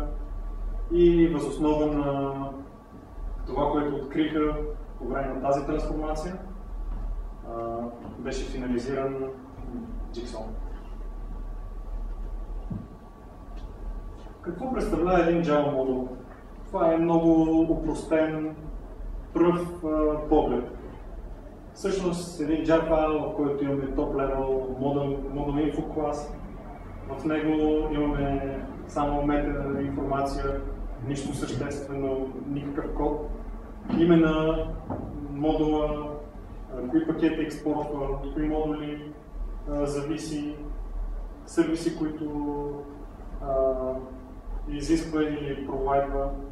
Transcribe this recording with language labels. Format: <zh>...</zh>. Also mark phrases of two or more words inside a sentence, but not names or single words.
<bg>И въз основа на това, което откриха по време на тази трансформация, беше финализиран Jigsaw. Какво представлява един Java модул? Това е много опростен, пръв поглед. Всъщност един Jar файл, в който имаме</bg> <en>top-level model info class.</en> <bg>В него имаме само мета информация, нищо съществено, никакъв код. Име на модула, кои пакети експортва, кои модули зависи, сервиси, които изисква или провайдва.</bg>